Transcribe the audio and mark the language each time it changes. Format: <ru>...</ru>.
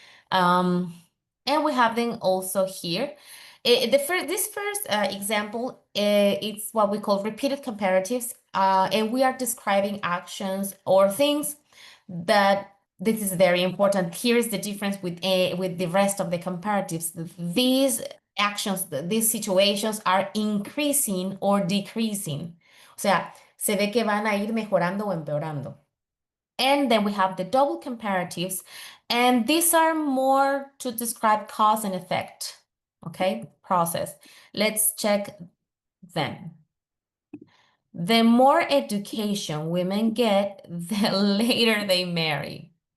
<en>And we have them also here. This first example, it's what we call repeated comparatives, and we are describing actions or things that this is very important. Here's the difference with the rest of the comparatives. These actions, these situations are increasing or decreasing.</en> <es>O sea, se ve que van a ir mejorando o empeorando.</es> <en>And then we have the double comparatives, and these are more to describe cause and effect, okay, process. Let's check them. The more education women get, the later they marry.</en>